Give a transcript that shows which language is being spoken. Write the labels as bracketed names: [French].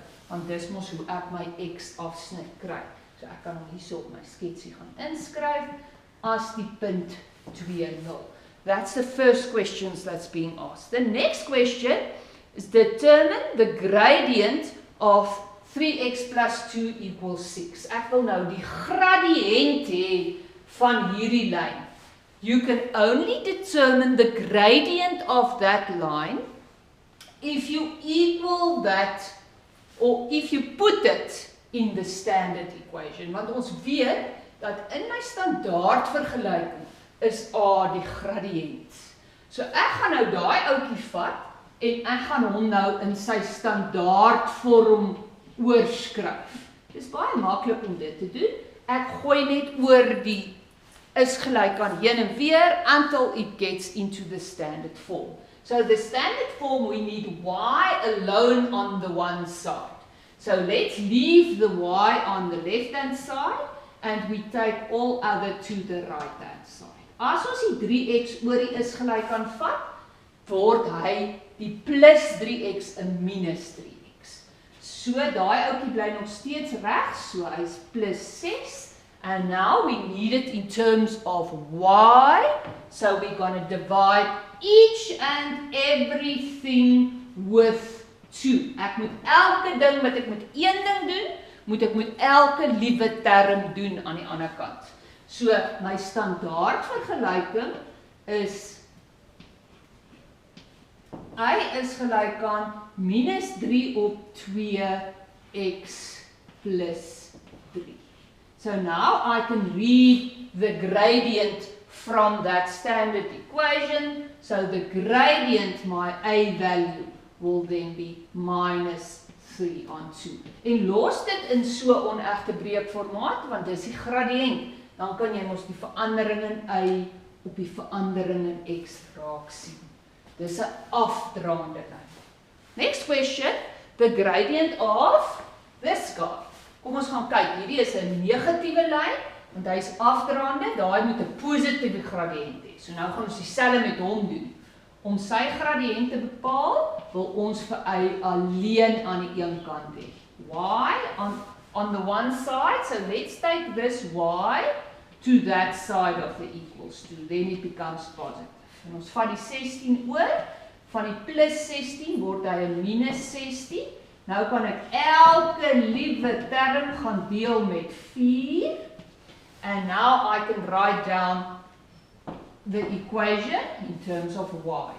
[Afrikaans] Want dis mos hoe ek my x afsnit kry. So ek kan hom hierso op my sketsie gaan inskryf as die punt 2,0. [English] That's the first question that's being asked. The next question is determine the gradient of 3x plus 2 equals 6. [Afrikaans] Ek wil nou die gradiënt hê van hierdie lyn. [English] You can only determine the gradient of that line if you equal that, or if you put it in the standard equation. [Afrikaans] Want ons weet dat in my standaard vergelyking is A die gradiënt. So ek gaan nou daai ouetjie vat en ek gaan hom nou in sy standaard vorm oorskryf. Dis baie maklik om dit te doen. Ek gooi net oor die is gelyk aan heen en weer [English] until it gets into the standard form. So the standard form, we need y alone on the one side. So let's leave the y on the left hand side and we take all other to the right hand side. [Afrikaans] As ons die 3x oor die is gelyk aan vat, word hy die plus 3x en minus 3x. So daai ouetjie bly nog steeds reg, so hy's plus 6. [English] And now we need it in terms of y. So we're going to divide each and everything with 2. [Afrikaans] Ek moet elke ding wat ek met een ding doen, moet ek met elke liewe term doen aan die ander kant. So my standaard vergelyking is y is gelyk aan minus 3 op 2x plus 3. [English] So now I can read the gradient from that standard equation. So the gradient, my a value, will then be minus 3 on 2. [Afrikaans] En los dit in so onegte breekformaat, want dis die gradiënt. Dan kan jy mos die verandering in y op die verandering in x raak sien. Dis 'n afdraande lyn. [English] Next question, the gradient of this guy. [Afrikaans] Kom ons gaan kyk, hierdie is 'n negatiewe lyn, want hy is afdraande, daai moet 'n positiewe gradiënt hê. So nou gaan ons dieselfde met hom doen. Om sy gradiënt te bepaal, wil ons vir y alleen aan die een kant hê. [English] Y on the one side, so let's take this y to that side of the equals to, then it becomes positive. [Afrikaans] En ons vat die 16 oor, van die plus 16 word hy 'n minus 16. Nou kan ek elke liewe term gaan deel met 4. [English] And now I can write down the equation in terms of y.